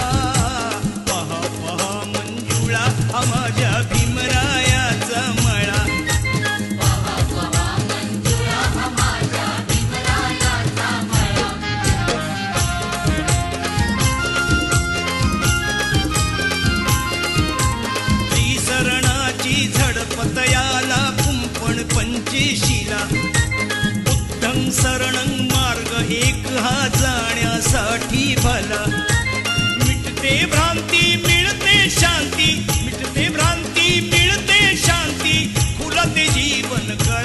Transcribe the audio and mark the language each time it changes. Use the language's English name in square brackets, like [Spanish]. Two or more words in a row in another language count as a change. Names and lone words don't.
[Marathi] पहा पहा मंजुळा हा माझ्या भीमरायाचा मळा, श्रीशरणाची झडपत याला कुंपण पंचेशीला। [Pali] बुद्धं शरणं [Marathi] मार्ग एक हा जाण्यासाठी भला, मिटते भ्रांती मिळते शांती, मिटते भ्रांती मिळते शांती, फुलते जीवन कळा।